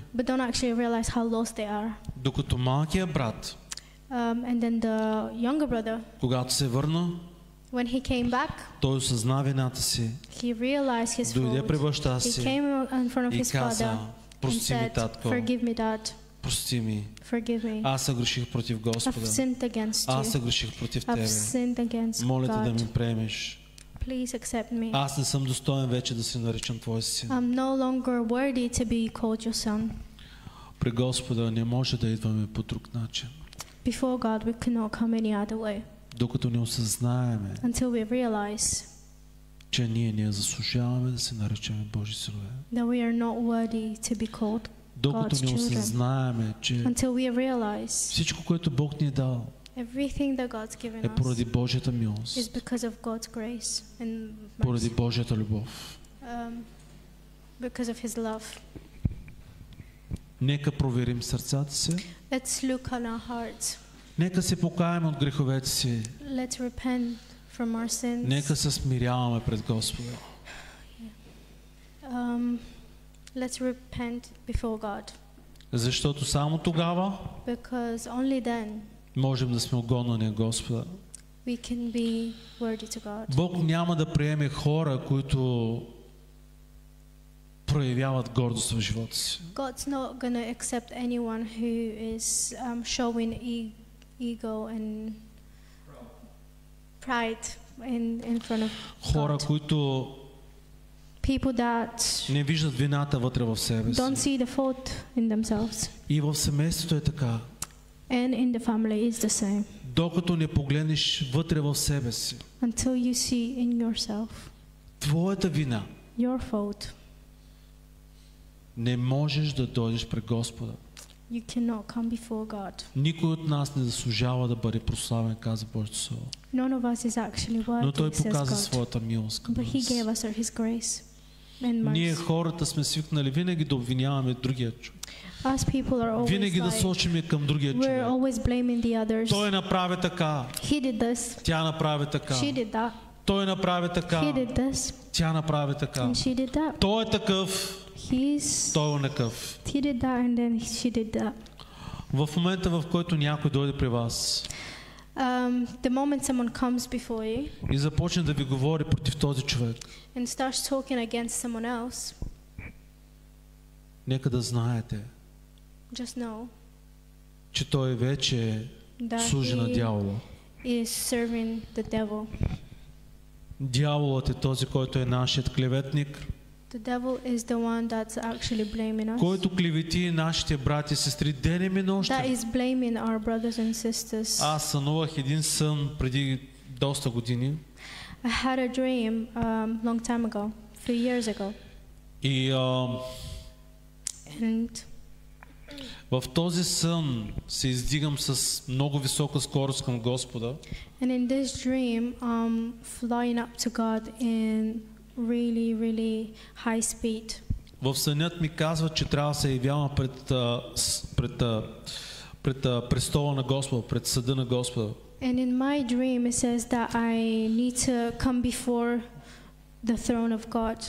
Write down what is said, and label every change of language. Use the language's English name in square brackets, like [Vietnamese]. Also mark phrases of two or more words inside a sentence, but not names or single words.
[English] But don't actually realize how lost they are. [Bulgarian] Докато малкият брат, [English] And then the younger brother, [Bulgarian] когато се върна, [English] when he came back, [Bulgarian] той осъзна вината си, [English] he realized his [Bulgarian] дойде при [English] fault. [Bulgarian] баща [English] He [Bulgarian] си [English] came in front of [Bulgarian] и [English] his father [Bulgarian] каза, [English] and [Bulgarian] прости ми, [English] said, [Bulgarian] татко, [English] forgive me, Dad. [Bulgarian] прости ми, [English] Forgive me. [Bulgarian] аз съгреших против [English] I've [Bulgarian] Господа, [English] sinned against [Bulgarian] аз [English] you. [Bulgarian] съгреших против [English] I've [Bulgarian] тебе, [English] sinned against [Bulgarian] моля те да [English] God. [Bulgarian] ми приемеш. [English] Please accept me. [Bulgarian] Аз не съм достоен вече да се наричам твой син. [English] I'm no longer worthy to be called your son. [Bulgarian] При Господа не може да идваме по друг начин, [English] Before God, we cannot come any other way [Bulgarian] докато не осъзнаеме, [English] until we realize [Bulgarian] че ние не заслужаваме да се наричаме Божи синове. [English] that we are not worthy to be called, [Bulgarian] Докато [English] God's [Bulgarian] не [English] children. [Bulgarian] осъзнаеме, че [English] until we realize [Bulgarian] всичко, което Бог ни е дал, [English] everything that God's given [Bulgarian] е поради [English] us [Bulgarian] Божията милост, [English] is because of God's grace and [Bulgarian] поради [English] mercy, [Bulgarian] Божията любов. [English] because of His love. [Bulgarian] Нека проверим сърцата си, [English] Let's look on our hearts. [Bulgarian] нека се покаем от греховете си, [English] Let's repent from our sins. [Bulgarian] нека се смиряваме пред Господа. [English] Let's repent before God, [Bulgarian] Защото само тогава [English] because only then [Bulgarian] можем да сме угодни на Господа. [English] we can be worthy to God. [Bulgarian] Бог няма да приеме хора, които проявяват гордост в живота си. [English] God's not going to accept anyone who is showing ego and pride in front of [Bulgarian] Хора, [English] God. [Bulgarian] които [English] People that [Bulgarian] не виждат вината вътре в себе си. [English] don't see the fault in themselves. [Bulgarian] И в семейството е така. [English] And in the family is the same. [Bulgarian] Докато не погледнеш вътре в себе си, [English] Until you see in yourself [Bulgarian] твоята вина, [English] your fault, [Bulgarian] не можеш да дойдеш пред Господа. [English] you cannot come before God. [Bulgarian] Никой от нас не заслужава да бъде прославен, каза Божието Слово. [English] None of us is actually [Bulgarian] Но Той [English] worthy, says [Bulgarian] показа [English] God. [Bulgarian] своята милост към [English] But He [Bulgarian] нас. [English] gave us His grace and [Bulgarian] Ние [English] mercy. [Bulgarian] хората сме свикнали винаги да обвиняваме другия човек. [English] Us people are always [Bulgarian] Винаги да [English] like, [Bulgarian] сочиме към другия [English] we're [Bulgarian] човек. [English] always blaming the others. [Bulgarian] Той направи така, [English] He did this, [Bulgarian] тя направи така. [English] she did that, [Bulgarian] Той направи така, [English] he did this, [Bulgarian] тя направи така. [English] and she did that. [Bulgarian] Той е такъв, той е онакъв. [English] He did that, and then she did that. [Bulgarian] В момента, в който някой дойде при вас [English] The moment someone comes before you [Bulgarian] и започне да ви говори против този човек, [English] and starts talking against someone else, [Bulgarian] нека да знаете, [English] just know [Bulgarian] че той вече [English] that [Bulgarian] служи на [English] he [Bulgarian] дявола. [English] is serving the devil. [Bulgarian] Дяволът е този, който е нашият клеветник, [English] The devil is the one that's actually blaming us. [Bulgarian] който клевети нашите брати и сестри денем и [English] That [Bulgarian] нощем. [English] is blaming our brothers and sisters. [Bulgarian] Аз сънувах един сън преди доста години [English] I had a dream long time ago, a few years ago, [Bulgarian] и [English] and [Bulgarian] в този сън се издигам с много висока скорост към Господа [English] in this dream, flying up to God in really high speed. [Bulgarian] В сънят ми казва, че трябва да се явявам пред престола на Господа, пред съда на Господа. [English] And in my dream, it says that I need to come before the throne of God.